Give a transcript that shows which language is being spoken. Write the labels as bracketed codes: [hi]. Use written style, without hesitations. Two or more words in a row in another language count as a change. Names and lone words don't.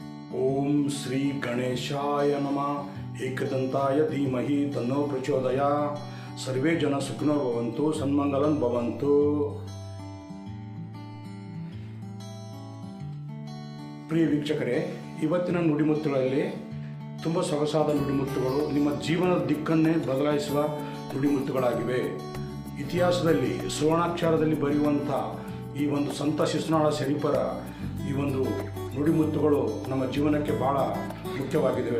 [sa] ಓಂ ಶ್ರೀ ಗಣೇಶಾಯ ನಮಃ. ಏಕದಂತಾಯ ಧೀಮಹಿ ತನ್ನೋ ಪ್ರಚೋದಯ. ಸರ್ವೇ ಜನ ಸುಖಿನೋ ಭವಂತು, ಸನ್ಮಂಗಲನ್ ಭವಂತು. [kn] ಪ್ರಿಯ ವೀಕ್ಷಕರೇ, ಇವತ್ತಿನ ನುಡಿಮುತ್ತುಗಳಲ್ಲಿ ತುಂಬ ಸೊಗಸಾದ ನುಡಿಮುತ್ತುಗಳು, ನಿಮ್ಮ ಜೀವನದ ದಿಕ್ಕನ್ನೇ ಬದಲಾಯಿಸುವ ನುಡಿಮುತ್ತುಗಳಾಗಿವೆ. ಇತಿಹಾಸದಲ್ಲಿ ಸುವರ್ಣಾಕ್ಷರದಲ್ಲಿ ಬರೆಯುವಂಥ ಈ ಒಂದು ಸಂತ ಶಿಶುನಾಳ ಶರೀಫರ ಈ ಒಂದು ನುಡಿಮುತ್ತುಗಳು ನಮ್ಮ ಜೀವನಕ್ಕೆ ಭಾಳ ಮುಖ್ಯವಾಗಿದ್ದಾವೆ.